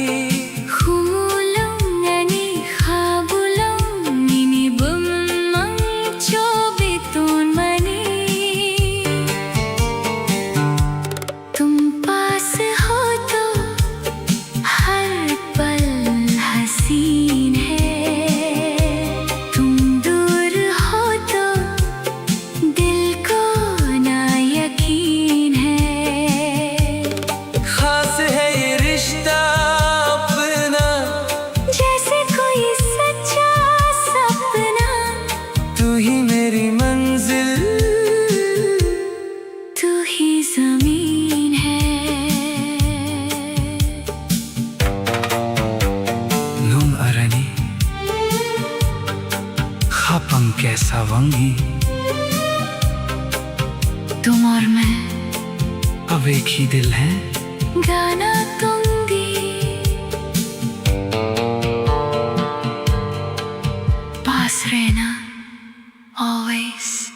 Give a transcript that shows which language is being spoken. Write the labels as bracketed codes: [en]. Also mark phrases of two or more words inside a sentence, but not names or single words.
[trp] Humulong ani khabulong nini bumang chobitun mani, [hi] तुम पास हो तो हर पल हसीन है, तुम दूर हो तो दिल को ना यकीन है। खास है ये रिश्ता अपना, जैसे कोई सच्चा सपना, तू ही मेरी मंजिल, तू ही जमीन है। [trp] nung arani khapang kaisa wangi, [hi] तुम और मैं अब एक ही दिल है। गाना दूंगी, पास रहना always।